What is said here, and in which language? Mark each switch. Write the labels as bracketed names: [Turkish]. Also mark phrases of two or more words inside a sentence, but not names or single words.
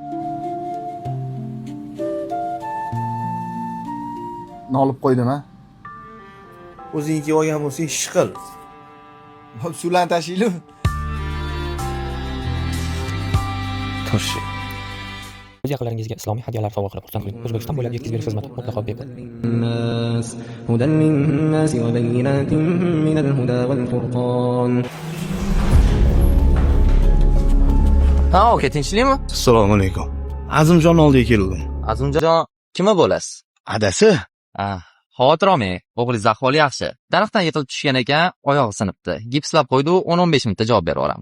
[Uzbek] Nolib qo'ydim, ha? O'zingga olgan bo'lsang ish qil. Suvlarni tashiylik. Toshi. O'z yaqinlaringizga islomiy hadyalar sovg'a qilib xursand qiling. O'zbekiston bo'ylab yetkazib berish xizmati mutlaqo bepul. [Arabic] هدى للناس وبينات من الهدى والفرقان. [Uzbek] Ha, aka, tinchlikmi? Assalomu alaykum. Azimjon oldiga keldim. Azimjon, kimi bo'lasiz? Adasi? Ha, xavotir olmang, o'g'lingiz ahvoli yaxshi. Daraxtdan yiqilib tushgan ekan, oyog'i sinibdi. Gipslab qo'ydi, 10-15 minutda javob berib olamiz.